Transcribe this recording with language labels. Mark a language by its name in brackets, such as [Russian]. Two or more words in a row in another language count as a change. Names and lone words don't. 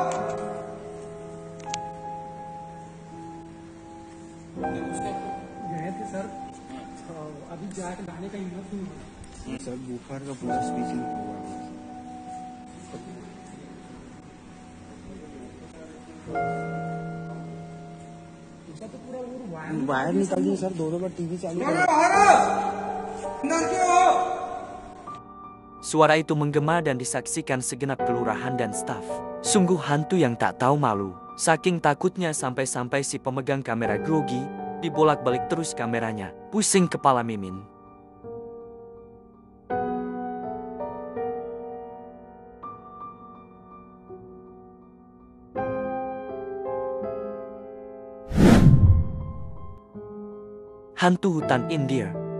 [Hindi] गए थे सर, अभी जाके लाने का हिम्मत नहीं हुआ सर। बूफर का पूरा स्पीच निकला हुआ है। वायर निकल गई सर, दो बार टीवी चालू कर। [Indonesian] Suara itu menggema dan disaksikan segenap kelurahan dan staf. Sungguh hantu yang tak tahu malu. Saking takutnya sampai-sampai si pemegang kamera grogi, dibolak-balik terus kameranya. Pusing kepala Mimin. Hantu hutan India.